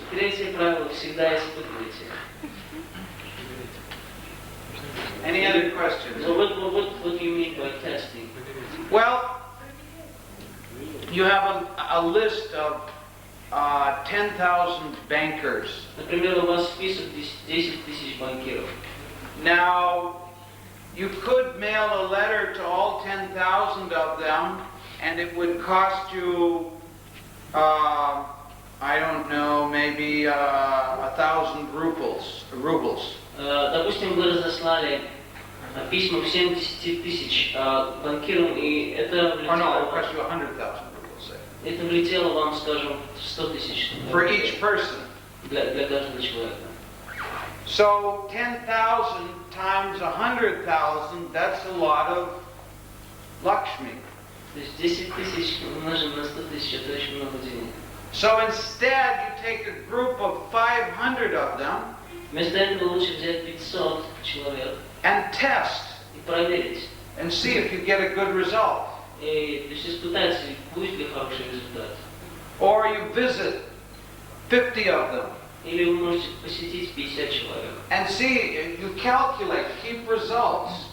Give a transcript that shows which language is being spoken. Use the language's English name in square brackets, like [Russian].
[Russian] Третье правило – всегда испытывайте. [English] Any other questions? So what do you mean by testing? Well, you have a list of 10,000 bankers. [Russian] Например, у вас список 10 тысяч банкиров. [English] Now, you could mail a letter to all 10,000 of them, and it would cost you, I don't know, maybe 1,000 rubles. [Russian] Допустим, вы разослали письма всем 10 тысяч банкирам, и это [English] Oh no, it cost you 100,000 rubles. Say. [Russian] это влетело вам, скажем, в 100 тысяч [English] For each person. [Russian] для каждого человека. [English] So 10,000 times 100,000, that's a lot of Lakshmi. [Russian] То есть 10 тысяч умножим на 100 тысяч, это очень много денег. [English] So instead, you take a group of 500 of them [Russian] Вместо этого лучше взять 500 человек [English] and test [Russian] и проверить. [English] and see if you get a good result. [Russian] И то есть испытать, будет ли хороший результат. [English] Or you visit 50 of them [Russian] Или вы можете посетить 50 человек. [English] and see, you calculate, keep results.